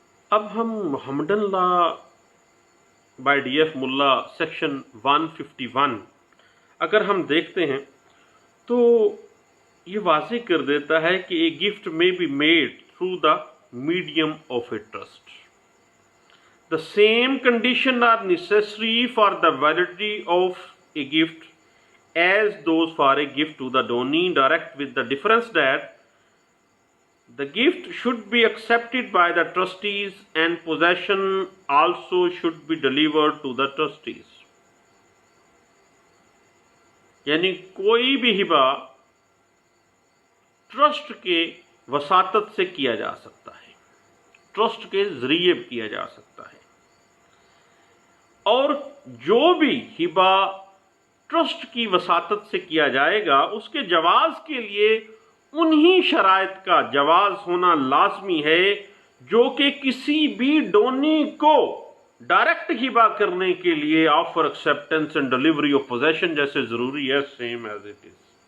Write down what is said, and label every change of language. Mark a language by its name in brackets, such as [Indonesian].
[Urdu] اب ہم محمدن law by DF ملا سیکشن 151 اگر ہم دیکھتے ہیں تو یہ واضح کر دیتا ہے کہ [English] a gift may be made through the medium of a trust. The same conditions are necessary for the validity of a gift as those for a gift to the donee direct, with the difference that the gift should be accepted by the trustees and possession also should be delivered to the trustees. [Urdu] یعنی کوئی بھی ہبہ trust کے وساطت سے کیا جا سکتا ہے، trust کے ذریعے کیا جا سکتا ہے، اور جو بھی ہبہ ٹرسٹ کی وساطت سے کیا جائے گا اس کے جواز کے لیے انہی شرائط کا جواز ہونا لازمی ہے جو کہ کسی بھی ڈونی کو ڈائریکٹ ہبہ کرنے کے لیے [English] offer acceptance and delivery of position [Urdu] جیسے ضروری ہے، [English] Same as it is.